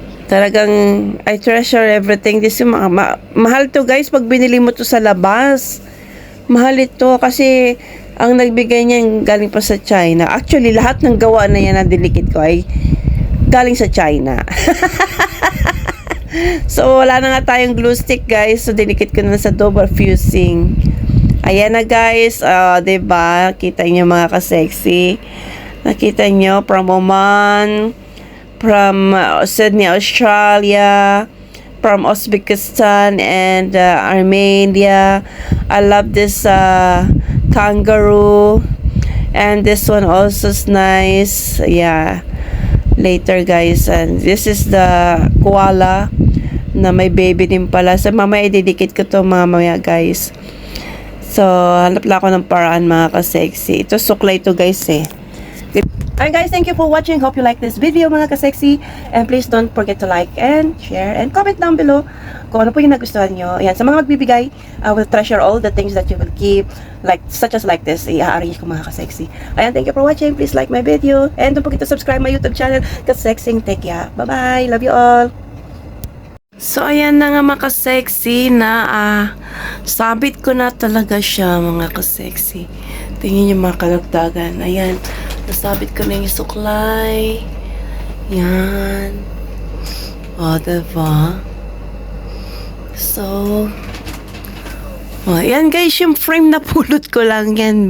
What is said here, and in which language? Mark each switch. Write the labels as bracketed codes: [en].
[en] Talagang I treasure everything. [tl] This yung mahal to guys pag binili mo to sa labas. Mahal ito kasi ang nagbigay niya galing pa sa China. Actually, lahat ng gawa na yan na dinikit ko ay galing sa China. So, wala na nga tayong glue stick, guys. So, dinikit ko na sa double fusing. Ayan na, guys. Diba? Kita niyo mga ka-sexy. Nakita niyo [en] from Oman, from Sydney, Australia, from Uzbekistan and Armenia. I love this kangaroo, and this one also is nice. Yeah, later guys, and this is the koala [tl] na may baby din pala. So mamaya ididikit ko to mamaya guys. So hanap lang ako ng paraan mga ka-sexy. Ito suklay to guys eh. [en] Alright guys, thank you for watching. Hope you like this video mga ka-sexy. And please don't forget to like and share and comment down below [tl] kung ano po yung nagustuhan nyo. Ayan, sa mga magbibigay, [en] I will treasure all the things that you will give, like such as like this. [tl] I-arrange ko mga ka-sexy. [en] Ayan, thank you for watching. Please like my video. And don't forget to subscribe my YouTube channel, Ka-Sexing Tekya. Bye-bye. Love you all. [tl] So, ayan na nga mga ka-sexy na sabit ko na talaga siya mga ka-sexy. Tingin niyo mga kalagdagan. Ayan. Nasabit ko na yung suklay. Yan. O, diba? So, ayan guys, yung frame na pulot ko lang yan.